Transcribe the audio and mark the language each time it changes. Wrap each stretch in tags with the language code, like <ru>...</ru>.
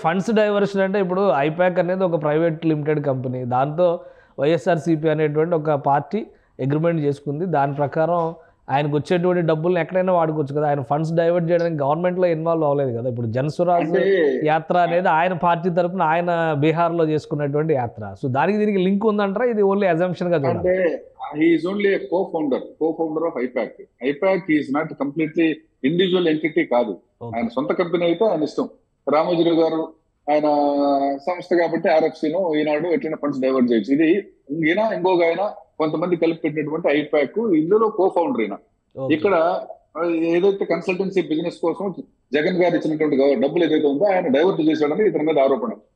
<te>Funds diversion అంటే ఇప్పుడు I-PAC అనేది ఒక ప్రైవేట్ లిమిటెడ్ కంపెనీ, దాంతో వైఎస్ఆర్సీపీ అనేటువంటి ఒక పార్టీ అగ్రిమెంట్ చేసుకుంది. దాని ప్రకారం ఆయనకు వచ్చేటువంటి డబ్బులను ఎక్కడైనా వాడుకోవచ్చు కదా. ఆయన ఫండ్స్ డైవర్ట్ చేయడానికి గవర్నమెంట్లో ఇన్వాల్వ్ అవ్వలేదు కదా. ఇప్పుడు జనసురాజ్ యాత్ర అనేది ఆయన పార్టీ తరఫున ఆయన బీహార్లో చేసుకున్నటువంటి యాత్ర. సో దానికి దీనికి లింక్ ఉందంటారా, ఇది ఓన్లీ అజంప్షన్ గా చూడాలి?</te> <en>he is only a co-founder of IPAC. IPAC is not completely individual entity కాదు.</en> <te>ఆయన సొంత కంపెనీ అయితే ఆయన ఇష్టం. రామోజీరావు గారు ఆయన సంస్థ కాబట్టి ఆర్ఎఫ్సీను ఈనాడు ఎట్లైనా ఫండ్స్ డైవర్ట్ చేయొచ్చు. ఇది ఇంకొక ఆయన కొంతమంది కలిపి పెట్టినటువంటి ఐపాక్, ఇందులో కో-ఫౌండర్ అయినా. ఇక్కడ ఏదైతే కన్సల్టెన్సీ బిజినెస్ కోసం జగన్ గారు ఇచ్చినటువంటి డబ్బులు ఏదైతే ఉందో ఆయన డైవర్ట్ చేశాడని ఇతని మీద ఆరోపణ.</te>